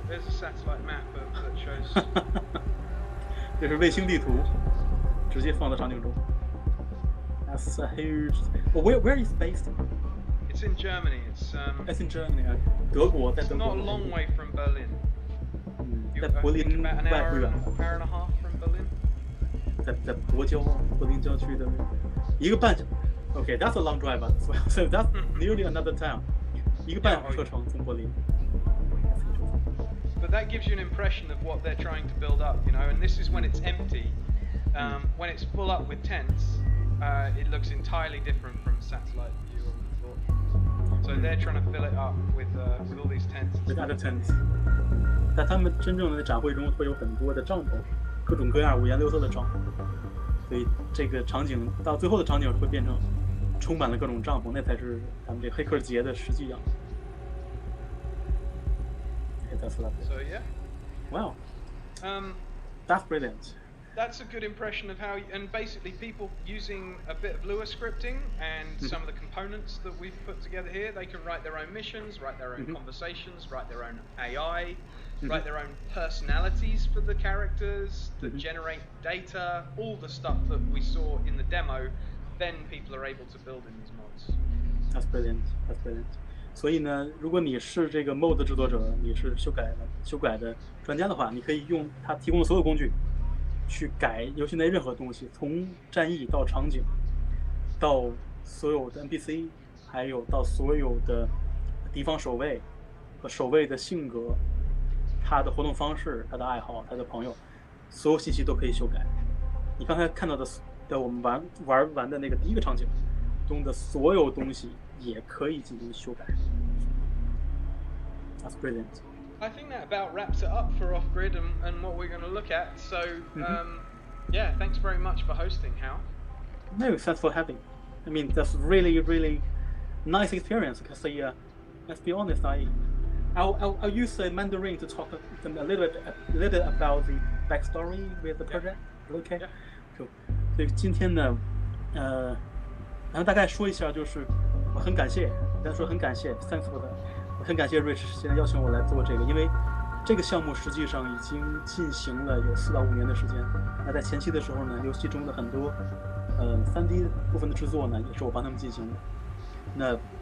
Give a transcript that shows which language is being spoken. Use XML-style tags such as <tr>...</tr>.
<en>There's a satellite map that shows.</en> <zh>这是卫星地图，直接放到场景中。</zh> <en>That's a huge. Where is it based? It's in Germany. It's in Germany.</en> <zh>德国，在德国。</zh> <en>It's not a long way from Berlin.</en> <zh>在柏林外不远。</zh> <en>Hour and a half from Berlin.</en> <zh>在柏林郊区的1个半小时。</zh> <en>Okay, that's a long drive as well. So that's nearly another town.</en> <zh>1个半小时车程从柏林。</zh> <en>but that gives you an impression of what they're trying to build up, you know. And this is when it's empty. When it's full up with tents, it looks entirely different from satellite view of the floor. So they're trying to fill it up with all these tents. With other tents.</en> <zh>在他们真正的展会中会有很多的帐篷，各种各样五颜六色的帐篷，所以这个场景到最后的场景会变成充满了各种帐篷，那才是他们这黑客节的实际样子。</zh> <en>That's lovely. So yeah. Wow. That's brilliant. That's a good impression of how, and basically people using a bit of Lua scripting and some of the components that we've put together here, they can write their own missions, write their own conversations, write their own AI, write their own personalities for the characters, that generate data, all the stuff that we saw in the demo, then people are able to build in these mods. That's brilliant. That's brilliant.</en> <zh>所以呢，如果你是这个 mod 制作者，你是修改的专家的话，你可以用它提供的所有工具去改游戏内任何东西，从战役到场景，到所有的 NPC， 还有到所有的敌方守卫和守卫的性格，他的活动方式，他的爱好，他的朋友，所有信息都可以修改。你刚才看到的我们玩完的那个第一个场景中的所有东西也可以进行修改。</zh> <en>That's brilliant. I think that about wraps it up for Off-Grid and what we're going to look at. So, yeah, thanks very much for hosting, Hal. No, thanks for having. I mean, that's really, really nice experience because let's be honest, I'll use Mandarin to talk a little bit about the backstory with the project. Okay. Yeah. Cool.</en> <zh>所以今天呢，然后大概说一下，就是我很感谢，刚才说很感谢 ，</zh> <en>thanks for that。</en> <zh>我很感谢 Rich 现在邀请我来做这个，因为这个项目实际上已经进行了有4到5年的时间。那在前期的时候呢，游戏中的很多3D 部分的制作呢，也是我帮他们进行的。</zh>